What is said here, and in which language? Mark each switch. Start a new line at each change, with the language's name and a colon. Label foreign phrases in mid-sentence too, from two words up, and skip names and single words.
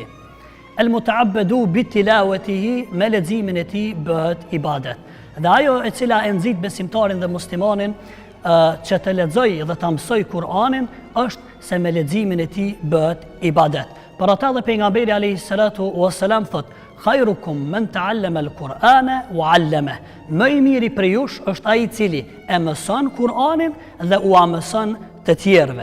Arabic: المتعبد بتلاوته,
Albanian: me leximin e tij bëhet ibadet. Dhe ajo e cila e nxit besimtarin dhe muslimanin që të lexoj dhe të mësoj Kur'anin është se me leximin e tij bëhet ibadet. Për ata dhe pejgamberi
Arabic: عليه الصلاة والسلام
Albanian: thot:
Arabic: "خيركم من تعلم القرآن وعلمه."
Albanian: Më I miri për jush është ai I cili e mëson Kur'anin dhe u mëson të tjerëve.